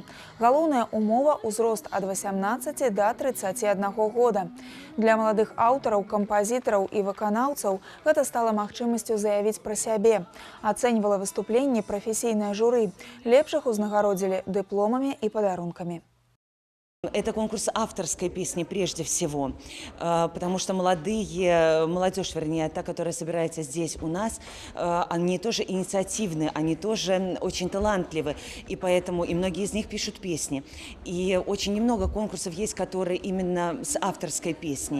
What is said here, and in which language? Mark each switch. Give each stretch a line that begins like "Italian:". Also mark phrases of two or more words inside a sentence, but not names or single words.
Belarusian: Галоўная умова – узрост ад 18 да 31 года. Для маладых аўтараў, кампазітараў і выканаўцаў гэта стала магчымасцю заявіць пра сябе. Ацэньвала выступленні прафесійнае журы. Лепшых узнагародзілі дыпломамі і падарункамі.
Russian: Это конкурс авторской песни прежде всего, потому что молодежь, вернее, та, которая собирается здесь у нас, они тоже инициативны, они тоже очень талантливы, и поэтому и многие из них пишут песни. И очень немного конкурсов есть, которые именно с авторской песней.